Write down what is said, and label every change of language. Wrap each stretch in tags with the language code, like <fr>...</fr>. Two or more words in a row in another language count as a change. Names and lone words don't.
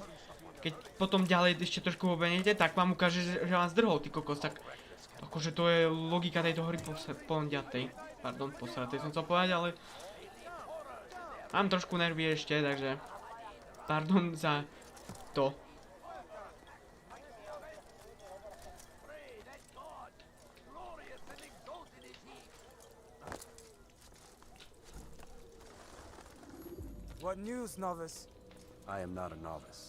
<sk>Keď potom ďalej ešte trošku pobehnete, tak vám ukáže, že vás drhol, ty kokos, tak akože to je logika tejto hry ponďatej. Pardon, posratej som chcel povedať, ale mám trošku nervy ešte, takže pardon za to.</sk> <en>What news, novice? I am not a novice.</en>